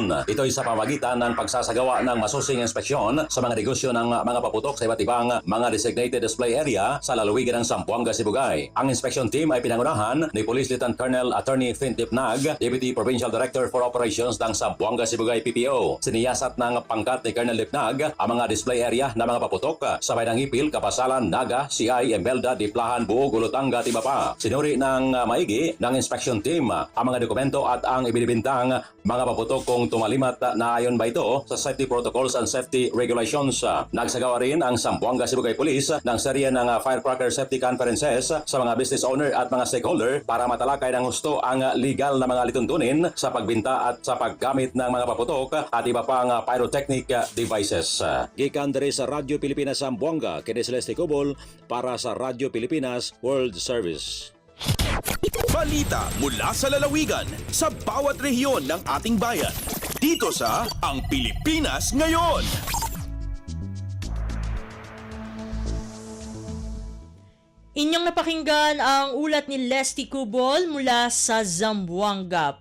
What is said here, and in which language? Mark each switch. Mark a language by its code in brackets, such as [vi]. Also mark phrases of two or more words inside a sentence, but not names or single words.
[tl] Ito ay sa pamagitan ng pagsasagawa ng masusing inspeksyon sa mga negosyo ng mga paputok sa iba't ibang mga [en] designated display area [tl] sa lalawigan ng Zamboanga Sibugay. Ang [en] inspection team [tl] ay pinangunahan ni Police Lieutenant Colonel Attorney Fint Lipnag, [en] Deputy Provincial Director for Operations [tl] ng Zamboanga Sibugay PPO. Siniyasat ng pangkat ni Colonel Lipnag ang mga [en] display area [tl] ng mga paputok sa Baydang Ipil, Kapasalan, Naga, CI, Belda, Diplahan, Buog, Ulutanga, Tibapa. Sinuri ng maigi ng [en] inspection team [tl] ang mga dokumento at ang ibinibintang mga paputok kung tumalimat na ayon ba ito sa [en] safety protocols and safety regulations. [tl] Nagsagawa rin ang Zamboanga Sibugay Police ng serye ng [en] firecracker safety conferences [tl] sa mga [en] business owner [tl] at mga stakeholder para matalakay ng husto ang legal na mga lituntunin sa pagbinta at sa paggamit ng mga paputok at iba pang [en] pyrotechnic devices. [ceb] Gikan diri sa Radyo Pilipinas Zamboanga, kini Celeste Cobol para sa Radyo Pilipinas World Service. [tl] Balita mula sa lalawigan sa bawat rehiyon ng ating bayan. Dito sa Ang Pilipinas Ngayon. Inyong napakinggan ang ulat ni Leslie Cubol mula sa Zamboanga.